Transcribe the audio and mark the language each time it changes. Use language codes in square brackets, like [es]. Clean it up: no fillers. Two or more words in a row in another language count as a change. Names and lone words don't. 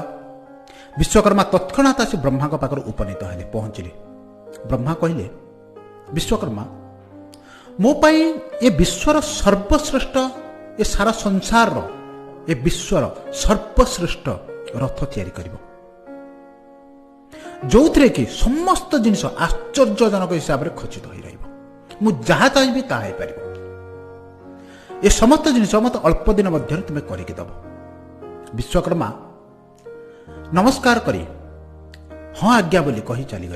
[or] ବିଶ୍ୱକର୍ମା ତତ୍କ୍ଷଣାତ ଆସି ବ୍ରହ୍ମା ପାଖର ଉପନୀତ ହେଲେ, ପହଞ୍ଚିଲେ। ବ୍ରହ୍ମା କହିଲେ, ବିଶ୍ୱକର୍ମା, ମୋ ପାଇଁ ଏ ବିଶ୍ୱର ସର୍ବଶ୍ରେଷ୍ଠ, ଏ ସାରା ସଂସାର ଏ ବିଶ୍ୱର ସର୍ବଶ୍ରେଷ୍ଠ ରଥ ତିଆରି କରିବ। ଯୋଉଥିରେ କି ସମସ୍ତ ଜିନିଷ ଆଶ୍ଚର୍ଯ୍ୟଜନକ ହିସାବରେ ଖଚିତ ହୋଇ ରହିବ। ମୁଁ ଯାହା ଚାହିଁବି ତାହା ହେଇପାରିବ। ଏ ସମସ୍ତ ଜିନିଷ ମୋତେ ଅଳ୍ପ ଦିନ ମଧ୍ୟରେ ତୁମେ କରିକି ଦେବ। ବିଶ୍ୱକର୍ମା ନମସ୍କାର କରି ହଁ ଆଜ୍ଞା ବୋଲି କହି ଚାଲିଗଲେ।